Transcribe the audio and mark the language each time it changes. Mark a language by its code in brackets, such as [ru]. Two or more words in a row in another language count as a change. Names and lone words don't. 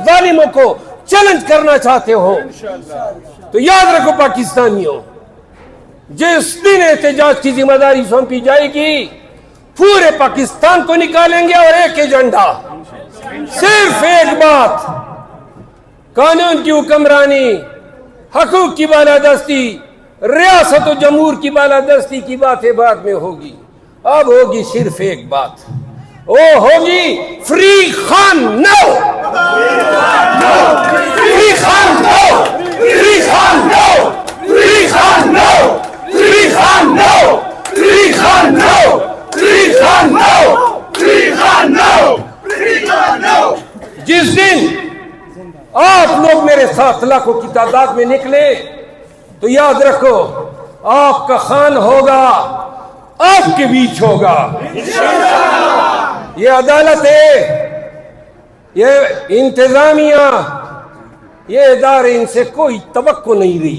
[ur] ظالموں کو چیلنج کرنا چاہتے ہو, تو یاد رکھو پاکستانیوں, جس دن احتجاج کی ذمہ داری سونپی جائے گی, پورے پاکستان کو نکالیں گے اور ایک ایجنڈا, صرف ایک بات, قانون کی حکمرانی, حقوق کی بالادستی, ریاست و جمہور کی بالادستی کی باتیں بعد میں ہوگی. اب ہوگی صرف ایک بات, وہ ہوگی [en] free Khan now, free Khan now, free Khan now, free Khan now, free Khan now, free Khan now, free Khan now, free Khan now, free Khan now. [ur] جس دن آپ لوگ میرے ساتھ لاکھوں کی تعداد میں نکلے, تو یاد رکھو آپ کا خان ہوگا, آپ کے بیچ ہوگا. یہ عدالت ہے, یہ انتظامیہ, یہ ادارے, ان سے کوئی توقع نہیں رہی.